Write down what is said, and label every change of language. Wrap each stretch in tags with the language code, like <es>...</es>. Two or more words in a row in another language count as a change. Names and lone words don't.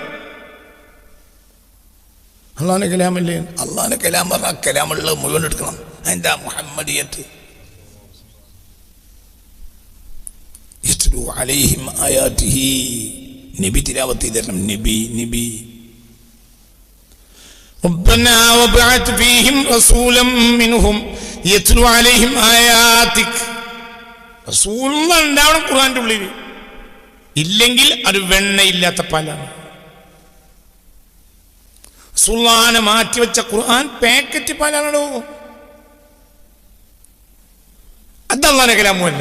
<ml>അള്ളാഹിന്റെ കലാമല്ലേ? അള്ളാഹിന്റെ കലാം പറഞ്ഞാൽ കലാമുള്ള മുഴുവൻ എടുക്കണം. അതിൻ്റെ മുഹമ്മദിയത്ത്.</ml> <ar>يتلو عليهم آياته,</ar> <ml>നബി തിലാവത്ത് ചെയ്തരണം. നബി</ml> <ar>ربنا وبعث فيهم رسولا منهم يتلو عليهم آياتك.</ar> <ml>റസൂലുള്ള ഉണ്ടാവണം ഖുർആന്റെ ഉള്ളിൽ, ഇല്ലെങ്കിൽ അത് വെണ്ണയില്ലാത്ത പാലാണ്. റസൂലുള്ളാഹിനെ മാറ്റിവെച്ച ഖുർആൻ പാക്കറ്റ് പാലാണോ? അത് അല്ലാഹുവിന്റെ കലാമല്ല.</ml>